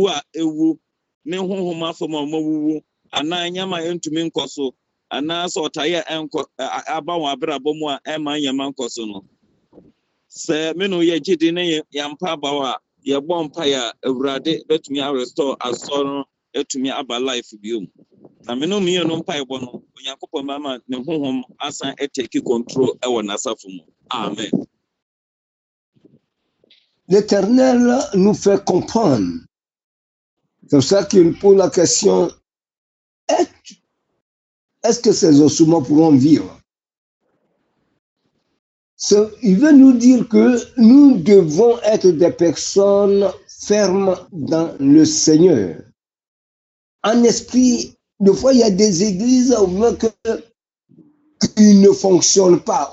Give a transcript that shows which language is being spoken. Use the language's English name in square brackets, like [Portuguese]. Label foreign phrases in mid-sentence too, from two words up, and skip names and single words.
[Akan] a ewu ne honhom afɛ mu a ɔmawuwu anaa nyama entumi nkɔ so anaa sɛ ɔtaeɛ ɛnkɔ aba wɔn abrabɔ mu a ɛma nyama nkɔ so no sɛ me no yɛ gyidi ne yɛmpa abaw a yɛbɔ mpaeɛ a Awurade bɛtumi a restore asɔre no etumi aba life bio mu na me no mmienu mpaebɔ no Onyankopɔn mama ne honhom asan [English] take control [Akan] ɛwɔ n'asafo mu. Amen. [French] L'Éternel nous fait comprendre. C'est pour ça qu'il pose la question, est-ce que ces ossements pourront vivre? Il veut nous dire que nous devons être des personnes fermes dans le Seigneur, en esprit Des fois, il y a des églises qui ne fonctionnent pas.